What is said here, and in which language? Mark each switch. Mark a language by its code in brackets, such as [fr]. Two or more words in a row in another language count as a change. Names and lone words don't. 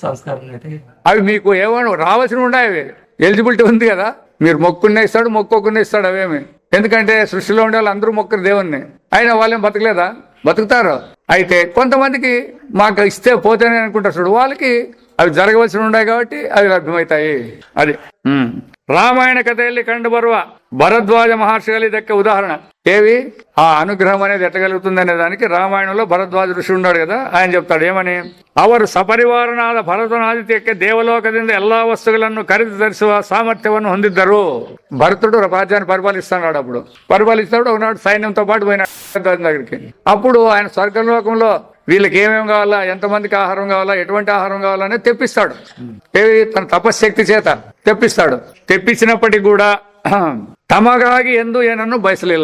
[te] అవి మీకు ఏమన్నా రావాల్సినవి ఉన్నాయి, అవి ఎలిజిబిలిటీ ఉంది కదా. మీరు మొక్కున్నే ఇస్తాడు, మొక్కోకున్నే ఇస్తాడు. అవేమి ఎందుకంటే సృష్టిలో ఉండే వాళ్ళు అందరూ మొక్కరు దేవుణ్ణి, అయినా వాళ్ళేం బతకలేదా? బతుకుతారు. అయితే కొంతమందికి మాకు ఇస్తే పోతేనే అనుకుంటారు చూడు, వాళ్ళకి అవి జరగవలసి ఉన్నాయి కాబట్టి అవి లభ్యమవుతాయి. [kn] అది ರಾಮಾಯಣ ಕಥೆಯಲ್ಲಿ ಕಂಡು ಬರುವ ಭರದ್ವಾಜ ಮಹರ್ಷಿಗಳು ಇದಕ್ಕೆ ಉದಾಹರಣ. [te] ఏవి ఆ అనుగ్రహం అనేది ఎట్టగలుగుతుంది అనే దానికి రామాయణంలో భరద్వాజ ఋషి ఉన్నాడు కదా, ఆయన చెప్తాడు ఏమని. [kn] ಅವರು ಸಪರಿವಾರನಾದ ಭರತನಾದಿತ್ಯಕ್ಕೆ ದೇವಲೋಕದಿಂದ ಎಲ್ಲಾ ವಸ್ತುಗಳನ್ನು ಖರೀದಿ ತರಿಸುವ ಸಾಮರ್ಥ್ಯವನ್ನು ಹೊಂದಿದ್ದರು. [te] భరతుడు రాజ్యాన్ని పరిపాలిస్తున్నాడు. అప్పుడు పరిపాలిస్తాడు. ఒకనాడు సైన్యంతో పాటు పోయినాడు దగ్గరికి. అప్పుడు ఆయన స్వర్గలోకంలో వీళ్ళకి ఏమేమి కావాలా, ఎంతమందికి ఆహారం కావాలా, ఎటువంటి ఆహారం కావాలనే తెప్పిస్తాడు. తన తపశ్శక్తి చేత తెప్పిస్తాడు. తెప్పించినప్పటికీ కూడా [kn] ತಮಗಾಗಿ ಎಂದು ಏನನ್ನು ಬಯಸಲಿಲ್ಲ.